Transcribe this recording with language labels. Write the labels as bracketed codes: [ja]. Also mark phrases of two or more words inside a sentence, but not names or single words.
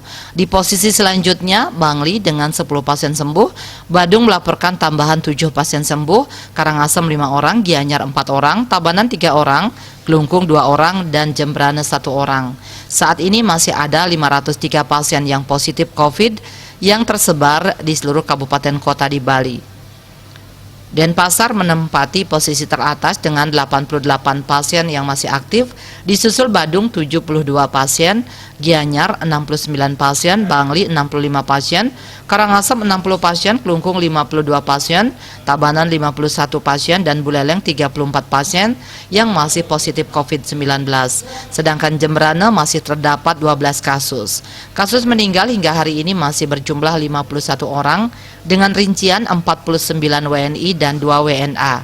[id] Di posisi selanjutnya Bangli dengan 10 pasien sembuh, Badung melaporkan tambahan 7 pasien sembuh, Karangasem 5 orang, Gianyar 4 orang, Tabanan 3 orang, Klungkung 2 orang, dan Jemberana 1 orang. Saat ini masih ada 503 pasien yang positif COVID yang tersebar di seluruh kabupaten kota di Bali. Denpasar menempati posisi teratas dengan 88 pasien yang masih aktif, disusul Badung 72 pasien, Gianyar 69 pasien, Bangli 65 pasien, Karangasem 60 pasien, Klungkung 52 pasien, Tabanan 51 pasien, dan Buleleng 34 pasien yang masih positif COVID-19. Sedangkan Jemberana masih terdapat 12 kasus. Kasus meninggal hingga hari ini masih berjumlah 51 orang dengan rincian 49 WNI dan 2 WNA.